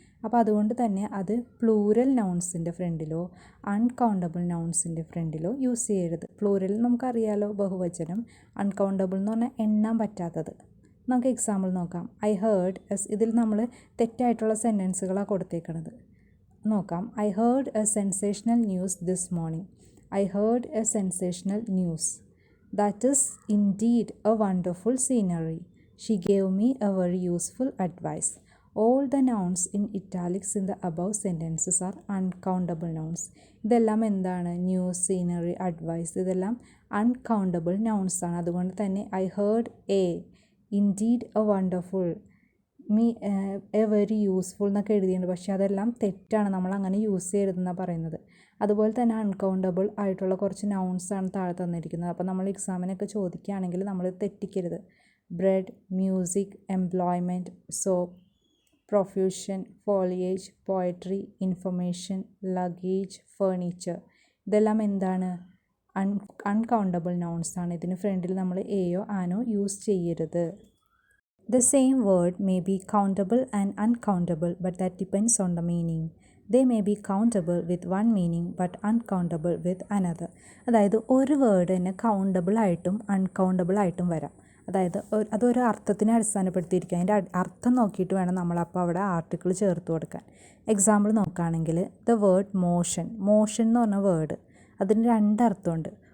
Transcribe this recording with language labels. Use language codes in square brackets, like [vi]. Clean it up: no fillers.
[ml] അപ്പോൾ അതുകൊണ്ട് തന്നെ അത് പ്ലൂറൽ നൗൺസിൻ്റെ ഫ്രണ്ടിലോ അൺകൗണ്ടബിൾ നൗൺസിൻ്റെ ഫ്രണ്ടിലോ യൂസ് ചെയ്യരുത്. പ്ലൂറൽ നമുക്കറിയാലോ, ബഹുവചനം. അൺകൗണ്ടബിൾ എന്ന് പറഞ്ഞാൽ എണ്ണാൻ പറ്റാത്തത്. നമുക്ക് എക്സാമ്പിൾ നോക്കാം. [en] I heard S. [ml] ഇതിൽ നമ്മൾ തെറ്റായിട്ടുള്ള സെൻറ്റൻസുകളാണ് കൊടുത്തേക്കുന്നത്. നോക്കാം. [en] I heard a sensational news this morning. I heard a sensational news. That is indeed a wonderful scenery. She gave me a very useful advice. All the nouns in italics in the above sentences are uncountable nouns. [ml] ഇതെല്ലാം എന്താണ്? News, scenery, advice, ഇതെല്ലാം uncountable nouns ആണ്. അതുകൊണ്ട് തന്നെ I heard A, indeed A wonderful, me A very useful എന്നൊക്കെ എഴുതിയിട്ടുണ്ട്. പക്ഷേ അതെല്ലാം തെറ്റാണ്, നമ്മൾ അങ്ങനെ യൂസ് ചെയ്യരുതെന്നാണ് പറയുന്നത്. അതുപോലെ തന്നെ അൺകൗണ്ടബിൾ ആയിട്ടുള്ള കുറച്ച് നൗൺസാണ് താഴെ തന്നിരിക്കുന്നത്. അപ്പോൾ നമ്മൾ എക്സാമിനൊക്കെ ചോദിക്കുകയാണെങ്കിൽ നമ്മൾ തെറ്റിക്കരുത്. Bread, music, employment, soap, profusion, foliage, poetry, information, luggage, furniture. ഇതെല്ലാം എന്താണ്? അൺകൗണ്ടബിൾ നൗൺസാണ്. ഇതിന് ഫ്രണ്ടിൽ നമ്മൾ എയോ ആനോ യൂസ് ചെയ്യരുത്. [en] The same word may be countable and uncountable, but that depends on the meaning. They may be countable with one meaning but uncountable with another. [ml] അതായത് ഒരു word തന്നെ countable ആയിട്ടും അൺകൗണ്ടബിൾ ആയിട്ടും വരാം. അതായത് അതൊരു അർത്ഥത്തിനെ അടിസ്ഥാനപ്പെടുത്തിയിരിക്കുക. അതിൻ്റെ അർത്ഥം നോക്കിയിട്ട് വേണം നമ്മളപ്പോൾ അവിടെ ആർട്ടിക്കിൾ ചേർത്ത് കൊടുക്കാൻ. എക്സാമ്പിൾ നോക്കുകയാണെങ്കിൽ ദ വേർഡ് മോഷൻ. മോഷൻ എന്ന് പറഞ്ഞ വേർഡ് അതിന് 2 അർത്ഥമുണ്ട്.